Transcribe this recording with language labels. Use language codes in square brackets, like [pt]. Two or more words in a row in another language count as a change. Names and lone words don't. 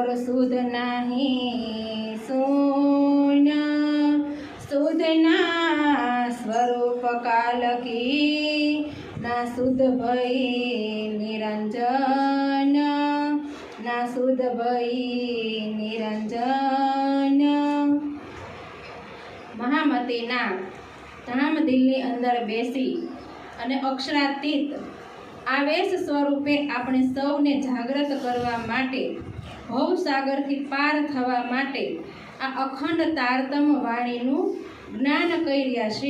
[hi] सुध नहीं शून्य सुध ना स्वरूप काल की ना शुद्ध भई निरंजन ना शुद्ध भई निरंजन। [gu] મહામતીના ધામ દિલની અંદર બેસી અને અક્ષરાતીત આવેશ સ્વરૂપે આપણે સૌને જાગૃત કરવા માટે ભવસાગરથી પાર થવા માટે આ અખંડ તારતમ વાણીનું જ્ઞાન કરી રહ્યા છે।